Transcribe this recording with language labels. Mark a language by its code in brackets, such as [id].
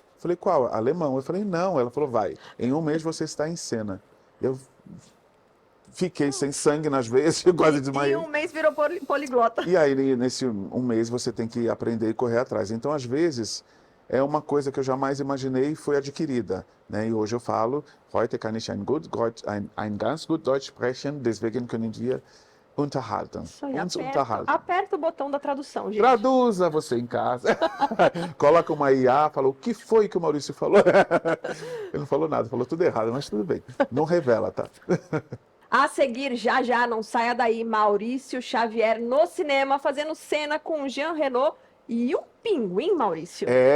[pt] Eu falei, qual? Alemão. Eu falei, não. Ela falou, vai. Em 1 mês você está em cena. Eu fiquei sem sangue nas veias, quase desmaiei. Em 1 mês virou poliglota. E aí, nesse 1 mês, você tem que aprender e correr atrás. Então, às vezes, é uma coisa que eu jamais imaginei e foi adquirida. Né? E hoje eu falo, [de] heute kann ich ein ganz gut Deutsch sprechen, deswegen können wir unterhalten. Uns unterhalten. [pt] Aperta o botão da tradução, gente. Traduza você em casa. Coloca uma IA, fala, o que foi que o Maurício falou? Ele não falou nada, falou tudo errado, mas tudo bem. Não revela, tá? A seguir, já, não saia daí, Maurício Xavier no cinema, fazendo cena com Jean Reno e o Pinguim, Maurício.